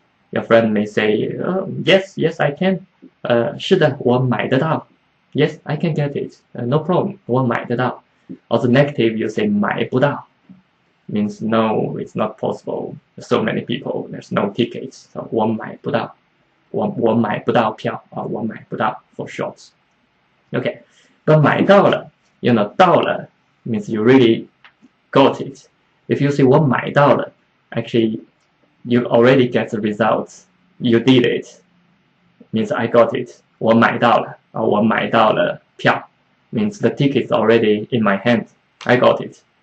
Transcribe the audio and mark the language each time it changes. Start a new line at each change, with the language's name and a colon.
English: Your friend may say, yes, I can.
Chinese: 是的，我买得到.
English: Yes, I can get it. No problem.
Chinese: 我买得到.
English: Also negative, you say
Chinese: 买不到.
English: Means no, it's not possible. So many people, there's no tickets. So
Chinese: 我买不到. 我买不到票啊，我买不到
English: for short. Okay, but
Chinese: 买到了 到了
English: means you really got it. If you say
Chinese: 我买到了
English: actually you already get the results. You did it means I got it.
Chinese: 我买到了啊，我买到了票
English: means the ticket is already in my hand. I got it.